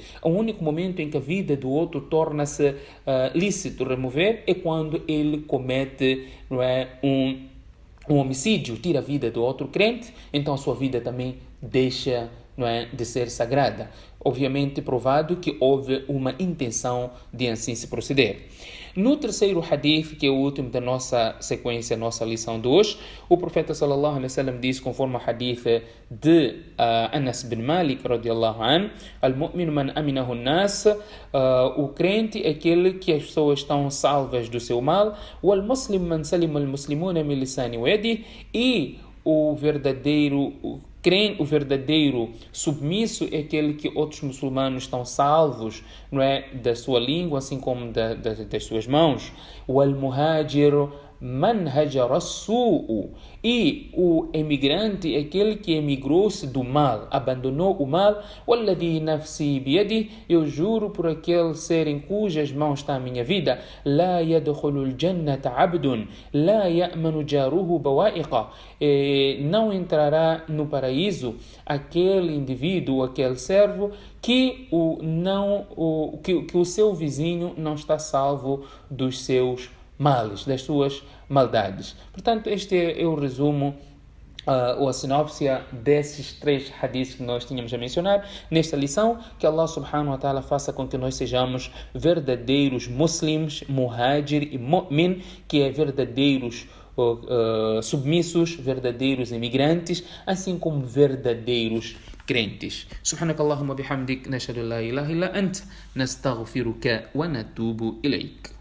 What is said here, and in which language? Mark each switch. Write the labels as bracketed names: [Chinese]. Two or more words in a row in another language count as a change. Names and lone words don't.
[Portuguese] O único momento em que a vida do outro torna-se lícito remover é quando ele comete, não é, um homicídio, tira a vida do outro crente, então a sua vida também deixa, não é, de ser sagrada. Obviamente provado que houve uma intenção de assim se proceder. No terceiro hadith, que é o último da nossa sequência, nossa lição de hoje, o profeta [Arabic] صلى الله عليه [Portuguese] wasallam diz, conforme o hadith de Anas bin Malik [Arabic] رضي الله عنه: المؤمن من أمنه الناس, [Portuguese] o crente é aquele que as pessoas estão salvas do seu mal, [Arabic] والمسلم من سلم المسلمون من لسانه ويده, [Portuguese] e o verdadeiro submisso é aquele que outros muçulmanos estão salvos, não é, da sua língua, assim como das suas mãos. [Arabic] O المهاجر من هجر السوء, [Portuguese] e o emigrante é aquele que emigrou-se do mal, abandonou o mal. [Arabic] والذي نفسي بيده, [Portuguese] eu juro por aquele ser em cujas mãos está a minha vida, [Arabic] لا يدخل الجنة عبد لا يأمن جاره بوائقه, [Portuguese] não entrará no paraíso aquele indivíduo, aquele servo que o seu vizinho não está salvo dos seus males, das suas maldades. Portanto, este é o resumo ou a sinopse desses três hadiths que nós tínhamos a mencionar nesta lição. Que Allah [Arabic] سبحانه وتعالى [Portuguese] faça com que nós sejamos verdadeiros muslims, muhajir e mu'min, que é verdadeiros submissos, verdadeiros imigrantes, assim como verdadeiros crentes. [Arabic] سبحانك اللهم وبحمدك، نشهد أن لا إله إلا أنت، نستغفرك ونتوب إليك.